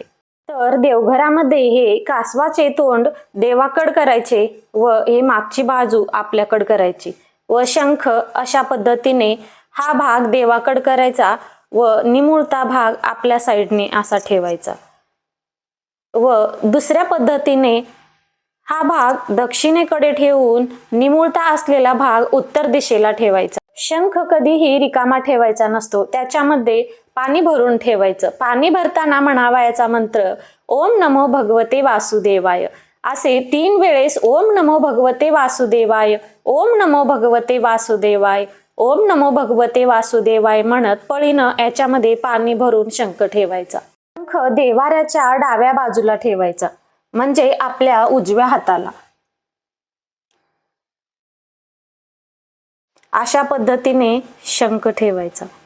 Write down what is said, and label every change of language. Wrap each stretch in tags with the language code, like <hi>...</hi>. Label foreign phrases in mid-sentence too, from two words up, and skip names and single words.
<mr>तर देवघरामध्ये हे कासवाचे तोंड देवाकड करायचे व हे मागची बाजू आपल्याकड करायची व शंख अशा पद्धतीने हा भाग देवाकड करायचा व निमुळता भाग आपल्या साइडने असा ठेवायचा व दुसऱ्या पद्धतीने हा भाग दक्षिणेकडे ठेवून निमुळता असलेला भाग उत्तर दिशेला ठेवायचा। शंख कधीही रिकामा ठेवायचा नसतो, त्याच्यामध्ये पाणी भरून ठेवायचं। पाणी भरताना म्हणावयाचा मंत्र</mr> <sa>ओम नमो भगवते वासुदेवाय।</sa> <mr>असे 3 वेळेस</mr> <sa>ओम नमो भगवते वासुदेवाय, ओम नमो भगवते वासुदेवाय, ओम नमो भगवते वासुदेवाय</sa> <mr>म्हणत पळीनं याच्यामध्ये पाणी भरून शंख ठेवायचा। शंख देवाऱ्याच्या डाव्या बाजूला ठेवायचा, म्हणजे आपल्या उजव्या हाताला। अशा पद्धतीने शंख ठेवायचा।</mr>